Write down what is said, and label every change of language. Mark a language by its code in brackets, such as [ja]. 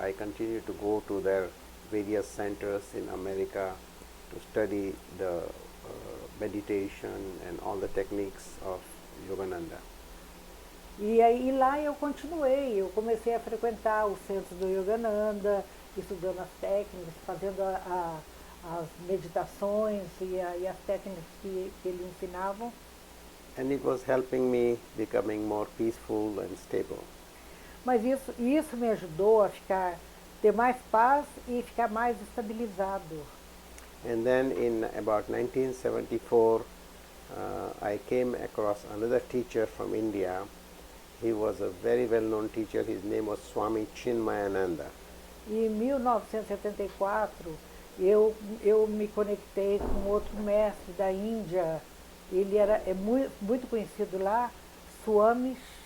[en] I continued to go to their various centers in America to study the meditation and all the techniques of Yogananda. [pt] E aí lá eu continuei, eu comecei a frequentar os centros do Yogananda, estudando as técnicas, fazendo as meditações e as técnicas que ele ensinavam. [en] And it was helping me becoming more peaceful and stable. [pt] Mas isso me ajudou a ter mais paz e ficar mais estabilizado. [en] And then in about 1974, I came across another teacher from India. He was a very well-known teacher. His name was Swami Chinmayananda. [pt] E em 1974, eu me conectei com outro mestre da Índia. Ele é muito conhecido lá, Swami